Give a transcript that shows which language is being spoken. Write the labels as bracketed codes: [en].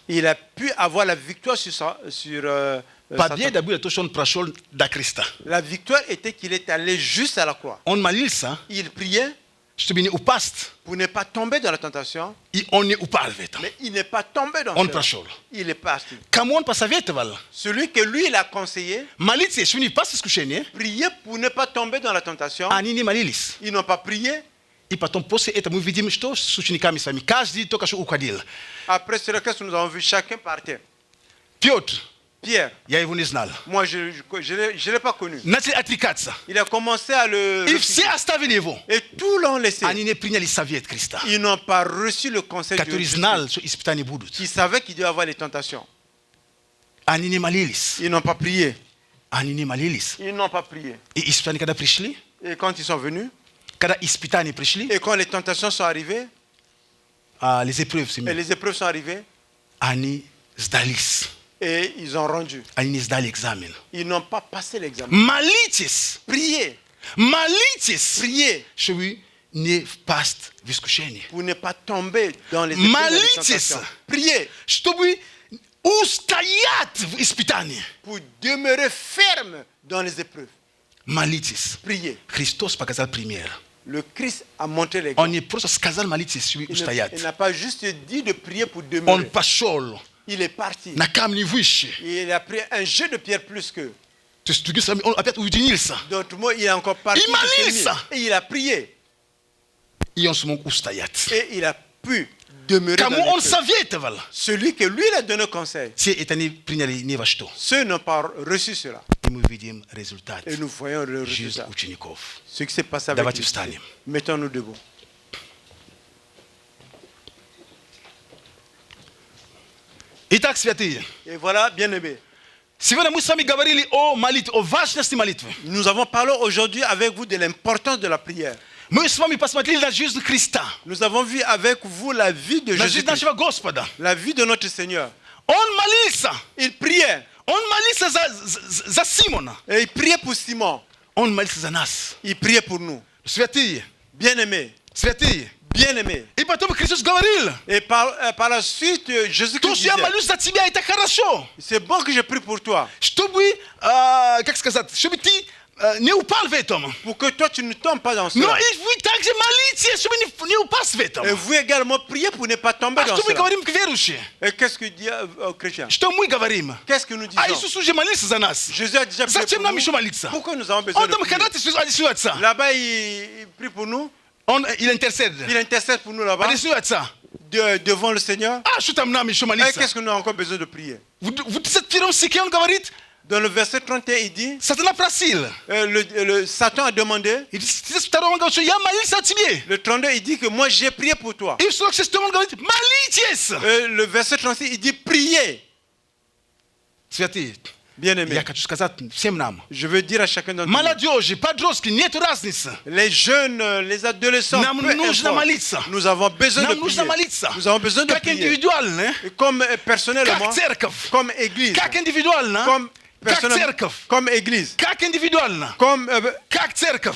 [fr] il a pu avoir la victoire sur sa [ru] Победа была то, что он прошел до креста. [fr] La victoire était qu'il est allé juste à la croix. [ru] Он молился, [fr] Il priait [ru] чтобы не упасть. [fr] pour ne pas tomber dans la tentation, [ru] И он не упал в это. [fr] mais il n'est pas tombé dans [ru] Он [fr] cela. [ru] прошел. [fr] Il est parti. [ru] Кому он посоветовал? [fr] Celui que lui, il a conseillé, [ru] Молиться, чтобы не впасть в искушение. [fr] prier pour ne pas tomber dans la tentation. [ru] Они не молились. [fr] Ils n'ont pas prié. [ru] И потом после этого мы видим, что с учениками с вами. Каждый только что уходил. [fr] Après ce requête, nous avons vu chacun partir. [ru] Петр [fr] Pierre, [ru] Я его не знал. [fr] moi je ne l'ai pas connu. [ru] Начали отрекаться. [fr] Il a commencé à le... [ru] И все оставили его. [fr] Et tout l'ont laissé. [ru] Они не приняли совет Христа, [fr] Ils n'ont pas reçu le conseil [ru] который [fr] de [ru] знал, что испытания будут. [fr] qui savait qu'il devait avoir les tentations. [ru] Они не молились. [fr] Ils n'ont pas prié. [ru] Они не молились. [fr] Ils n'ont pas prié. [ru] И испытания, когда пришли, [fr] Et quand ils sont venus, [ru] когда испытания пришли, [fr] et quand les tentations sont arrivées, les épreuves, et les épreuves sont arrivées, [ru] они сдались. [fr] et ils ont rendu. [ru] Они не сдали экзамен. [fr] Ils n'ont pas passé l'examen. [ru] Молитесь, [fr] Priez, [ru] молитесь, [fr] priez [ru] чтобы не впасть в искушение. [fr] pour ne pas tomber dans les épreuves et les [ru] Молитесь, [fr] tentations. Priez [ru] чтобы устоять в испытании. [fr] pour demeurer ferme dans les épreuves. [ru] Молитесь. [fr] Priez. [ru] Христос показал пример. [fr] Le Christ a montré [ru] Он [fr] l'exemple. [ru] не просто сказал молитесь, чтобы [fr] Il [ru] устоять. [fr] n'a pas juste dit de prier pour [ru] Он [fr] demeurer. [ru] пошел [fr] Il est parti. [ru] на камни выше. [fr] Et il a pris un jeu de pierre plus qu'eux. [ru] То есть, другими словами, он опять уединился. [fr] D'autres mots, il a encore parti. Il de ses [ru] молился. [fr] nuits. Et il a prié. [ru] И он смог устоять. [fr] Et il a pu demeurer dans [ru] Кому он [fr] l'épreuve. [ru] советовал? [fr] Celui que lui, il a donné conseil. [ru] Те это не приняли ни во что. [fr] Ceux n'ont pas reçu cela. [ru] И мы видим результат. [fr] Et nous voyons le [ru] Жизнь [fr] résultat. [ru] учеников. [fr] Ce qui s'est passé avec [ru] Давайте [fr] les [ru] встанем. [fr] disciples. Mettons-nous debout. [ru] Итак, святые, [fr] Et voilà, bien-aimés. [ru] сегодня мы с вами говорили о молитве, о важности молитвы. [fr] Nous avons parlé aujourd'hui avec vous de l'importance de la prière. [ru] Мы с вами посмотрели на жизнь Христа, [fr] Nous avons vu avec vous la vie de [ru] на жизнь нашего Господа. [fr] la vie de notre Seigneur. [ru] Он молился. [fr] Il priait. [ru] Он молился за Симона. [fr] Et il priait pour Simon. [ru] Он молился за нас. [fr] Il priait pour nous. [ru] Святые, [fr] Bien-aimés. [ru] святые. [fr] Bien-aimés. [ru] И потом Христос говорил, [fr] Et par la suite, [ru] то, [fr] Jésus-Christ [ru] что я [fr] disait, [ru] молюсь за тебя, это хорошо. [fr] c'est bon que je prie pour toi, [ru] Чтобы, как сказать, чтобы ты не упал в этом. [fr] pour que toi tu ne tombes pas dans [ru] Но [fr] cela. [ru] и вы также молитесь, чтобы не упасть в этом. [fr] Et vous également priez pour ne pas tomber [ru] А [fr] dans [ru] что мы [fr] cela. [ru] говорим к верующим? [fr] Et qu'est-ce que dit aux chrétiens? [ru] Что мы говорим? [fr] Qu'est-ce que nous disons? [ru] А Иисус уже молился за нас. [fr] Jésus a déjà prié [ru] Зачем [fr] pour [ru] нам [fr] nous. [ru] еще молиться? [fr] Pourquoi nous avons besoin [ru] Он [fr] de [ru] там [fr] prier? [ru] ходатайствует, одесную Отца. [fr] Là-bas, il prie pour nous. Il intercède. Il intercède pour nous là-bas, [ru] Одесную Отца. [fr] devant le Seigneur. [ru] А что там нам еще [fr] Et [ru] молиться? [fr] qu'est-ce que nous avons encore besoin de prier? [ru] В 31 стихе он говорит, [fr] Dans le verset 31, il dit, [ru] Сатана просил. [fr] Satan a demandé, [ru] И в 32 он говорит, что я молился о тебе. [fr] le 32, il dit que moi j'ai prié pour toi. [ru] И в 46 он говорит, молитесь. [fr] Le verset 36, il dit priez. [ru] Святые, [fr] Bien-aimés, [ru] я хочу сказать всем нам. [fr] je veux dire à chacun d'entre nous, [ru] Молодежи, подростки, нет разницы. [fr] les jeunes, les adolescents, [ru] Нам [fr] peu [ru] нужно [fr] importe, [ru] молиться. [fr] nous avons besoin de [ru] Нам нужно [fr] prier. [ru] молиться. [fr] Nous avons besoin de [ru] Как [fr] prier. [ru] индивидуально, [fr] Et comme personnellement, [ru] как церковь, [fr] comme église, [ru] как индивидуально, [fr] comme [ru] как [fr] personnellement, [ru] церковь, [fr] comme église, [ru] как индивидуально, как церковь,